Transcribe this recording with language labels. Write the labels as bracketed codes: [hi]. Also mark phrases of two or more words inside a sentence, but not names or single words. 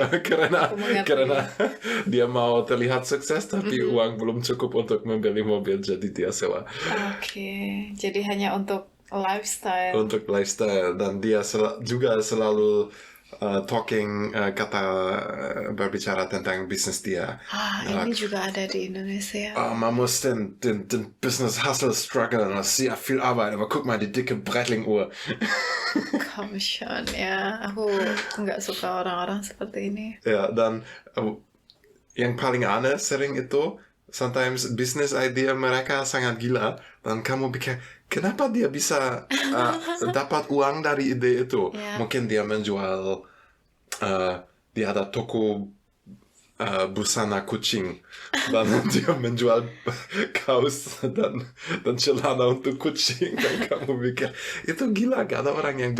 [id] karena dia mau terlihat sukses tapi uang belum cukup untuk membeli mobil, jadi dia sewa. Oke. Jadi hanya untuk lifestyle. Untuk lifestyle, dan dia juga selalu berbicara tentang bisnis dia. Ini juga ada di Indonesia. [de] Man muss den [en] Business Hustle [de] strugglen, das ist sehr viel Arbeit, aber guck mal, die dicke Breitling-Uhr. [id] Kamu schon, ya. Aku nggak suka orang-orang seperti ini. Ja, dan yang paling aneh sering itu, [en] sometimes business idea [id] mereka sangat gila, dan kamu pikir, kenapa dia bisa dapat uang dari ide itu? Yeah. Mungkin dia menjual, dia ada toko busana kucing, dan dia menjual kaos dan celana untuk kucing, dan kamu pikir, itu gila, gak ada orang yang